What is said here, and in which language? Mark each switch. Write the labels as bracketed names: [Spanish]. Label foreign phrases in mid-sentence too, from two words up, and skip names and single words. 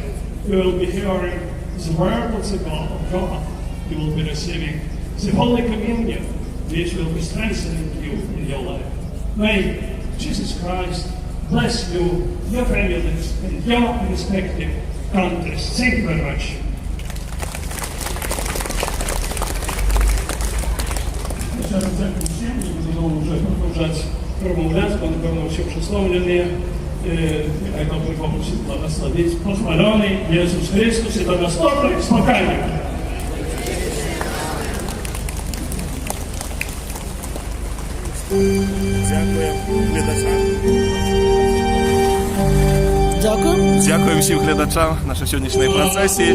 [English] You will be hearing the word of God. You will be receiving the Holy Communion, which will be strengthening you in your life. May Jesus Christ bless you, your families, and your respective countries. Thank you very much. [Polish] Chciałem zakończyć, że [Ukrainian] почати промовляти, бо, напевно, всі присловлені. Нехай добрий Бог усіх благословить. Похвалений Ісус Христос і до наступних спокійних. Дякуємо всім глядачам нашої сьогоднішньої процесії.